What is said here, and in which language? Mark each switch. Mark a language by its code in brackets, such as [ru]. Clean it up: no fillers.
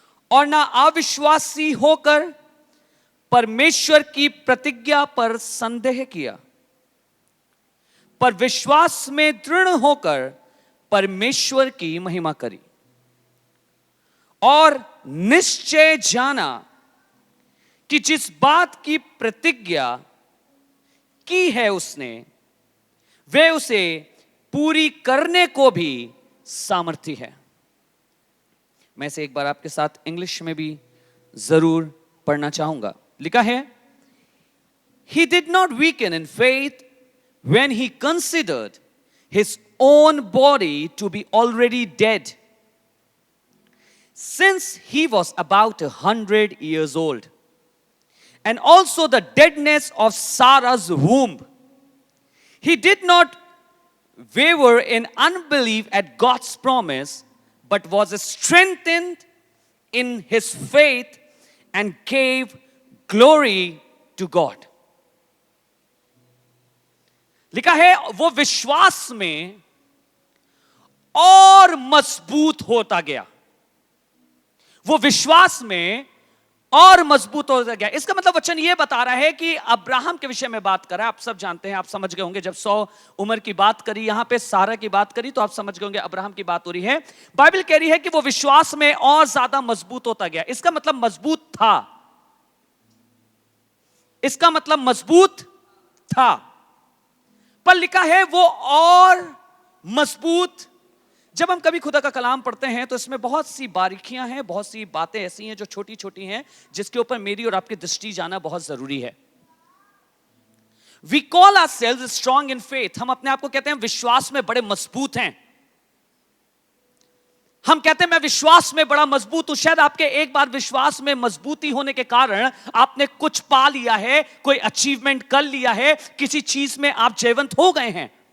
[hi] और ना अविश्वासी होकर परमेश्वर की प्रतिज्ञा पर संदेह किया, पर विश्वास में दृढ़ होकर परमेश्वर की महिमा करी और निश्चय जाना कि जिस बात की प्रतिज्ञा की है उसने, वे उसे पूरी करने को भी सामर्थी है। मैं इसे एक बार आपके साथ इंग्लिश में भी जरूर पढ़ना चाहूंगा। लिखा है, [en] He did not weaken in faith when he considered his own body to be already dead, since he was about 100 years old, and also the deadness of Sarah's womb. He did not waver in unbelief at God's promise, but was strengthened in his faith and gave glory to God. [hi] लिखा है, वो विश्वास में और मजबूत होता गया, वो विश्वास में और मजबूत होता गया। इसका मतलब वचन ये बता रहा है कि अब्राहम के विषय में बात कर रहा है। आप सब जानते हैं, आप समझ गए होंगे, जब 100 उम्र की बात करी, यहां पे सारा की बात करी, तो आप समझ गए होंगे अब्राहम की बात हो रही है। बाइबल कह रही है कि वो विश्वास में और ज्यादा मजबूत होता गया। इसका मतलब मजबूत था, इसका मतलब मजबूत था, पर लिखा है वो और मजबूत। जब हम कभी खुदा का कलाम पढ़ते हैं तो इसमें बहुत सी बारीकियां हैं, बहुत सी बातें ऐसी हैं जो छोटी छोटी हैं, जिसके ऊपर मेरी और आपकी दृष्टि जाना बहुत जरूरी है। [en] We call ourselves strong in faith. [hi] हम अपने आप को कहते हैं विश्वास में बड़े मजबूत हैं। हम कहते हैं मैं विश्वास में बड़ा मजबूत हूं। शायद आपके एक बार विश्वास में मजबूती होने के कारण आपने कुछ पा लिया है, कोई अचीवमेंट कर लिया है, किसी चीज में आप जयवंत हो गए हैं।